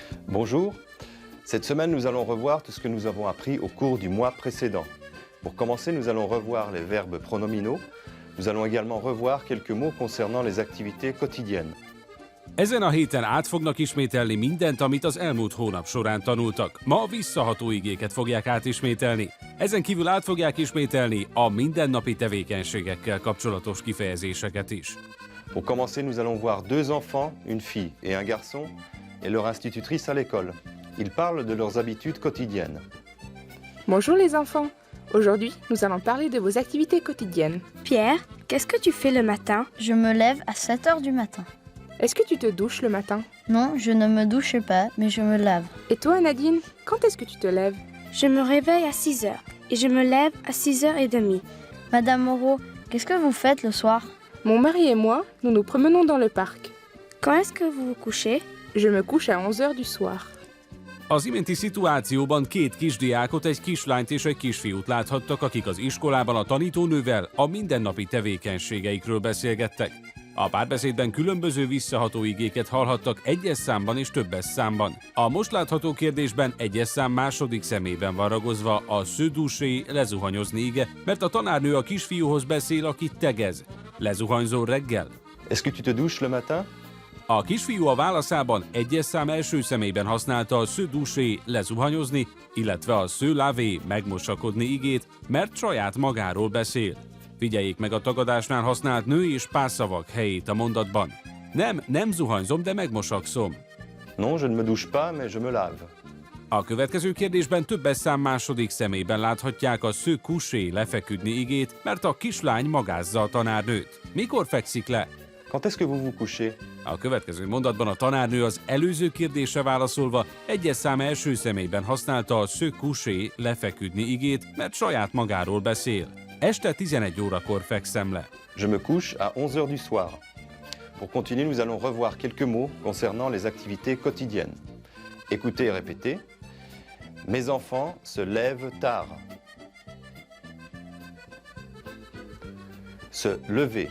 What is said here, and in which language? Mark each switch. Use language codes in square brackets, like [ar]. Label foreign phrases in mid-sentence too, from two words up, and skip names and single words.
[fr] Bonjour, cette semaine nous allons revoir tout ce que nous avons appris au cours du mois précédent. Pour commencer, nous allons revoir les verbes pronominaux. Nous allons également revoir quelques mots concernant les activités quotidiennes. [hu] Ezen a héten át fognak ismételni mindent, amit az elmúlt hónap során tanultak. Ma a visszaható igéket fogják átismételni. Ezen kívül át fogják ismételni a mindennapi tevékenységekkel kapcsolatos kifejezéseket is. [fr] Pour commencer, nous allons voir deux enfants, une fille et un garçon, et leur institutrice à l'école. Ils parlent de leurs habitudes quotidiennes. Bonjour les enfants. Aujourd'hui, nous allons parler de vos activités quotidiennes. Pierre, qu'est-ce que tu fais le matin? Je me lève à 7 heures du matin. Est-ce que tu te douches le matin? Non, je ne me douche pas, mais je me lave. Et toi, Nadine, quand est-ce que tu te lèves? Je me réveille à 6 heures et je me lève à 6h30. Madame Moreau, qu'est-ce que vous faites le soir? Mon mari et moi, nous nous promenons dans le parc. Quand est-ce que vous vous couchez? Je me couche à 11 heures du soir. [hu] Az iménti szituációban két kisdiákot, egy kislányt és egy kisfiút láthattak, akik az iskolában a tanítónővel a mindennapi tevékenységeikről beszélgettek. A párbeszédben különböző visszaható igéket hallhattak egyes számban és többes számban. A most látható kérdésben egyes szám második szemében van ragozva a [fr] se doucher, [hu] lezuhanyozni ige, mert a tanárnő a kisfiúhoz beszél, aki tegez. Lezuhanyzol reggel? [fr] Est-ce que tu te douches le matin? [hu] A kisfiú a válaszában egyes szám első személyben használta a [fr] se doucher, [hu] lezuhanyozni, illetve a [fr] se laver, [hu] megmosakodni igét, mert saját magáról beszél. Figyeljék meg a tagadásnál használt nő és párszavak helyét a mondatban. Nem zuhanyzom, de megmosakszom. [fr] Non, je ne me douche pas, mais je me lave. [hu] A következő kérdésben többes szám második személyben láthatják a [fr] se coucher, [hu] lefeküdni igét, mert a kislány magázza a tanárnőt. Mikor fekszik le? [fr] Quand est-ce que vous vous couchez? [hu] A következő mondatban a tanárnő az előző kérdésre válaszolva egyes szám első személyben használta a [fr] se coucher, [hu] lefeküdni igét, mert saját magáról beszél. Este 11 órakor fekszem le. [fr] Je me couche à 11 heures du soir. Pour continuer, nous allons revoir quelques mots concernant les activités quotidiennes. Écoutez et répétez. Mes enfants se lèvent tard. Se lever.